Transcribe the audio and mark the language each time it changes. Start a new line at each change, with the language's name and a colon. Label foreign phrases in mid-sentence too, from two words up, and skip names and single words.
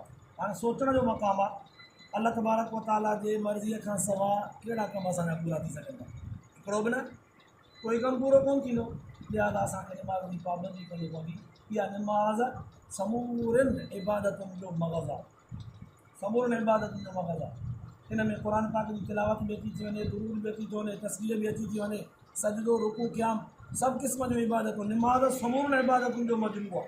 Sindhi: हाणे सोचण जो मक़ामु आहे,
Arabic: الله تبارك وتعالى
Sindhi: जे मर्ज़ीअ खां सवाइ कहिड़ा कम असांजा पूरा थी सघंदा? हिकिड़ो बि न, कोई कमु पूरो कोन थींदो। लिहाज़ा असांखे निमाज़ जी पाबंदी करणी पवंदी। इहा निमाज़ समूरनि इबादतुनि जो मग़ज़ आहे, समूरनि इबादतुनि जो मग़ज़ आहे। हिन में क़ुर पाक जी तिलावत बि अची थी वञे, दुरूद बि अची थो वञे, तस्बीह बि अची थी वञे, सजदो रुकू क़याम सभु क़िस्म जूं इबादतूं, निमाज़ समूरनि इबादतुनि जो मजमू आहे।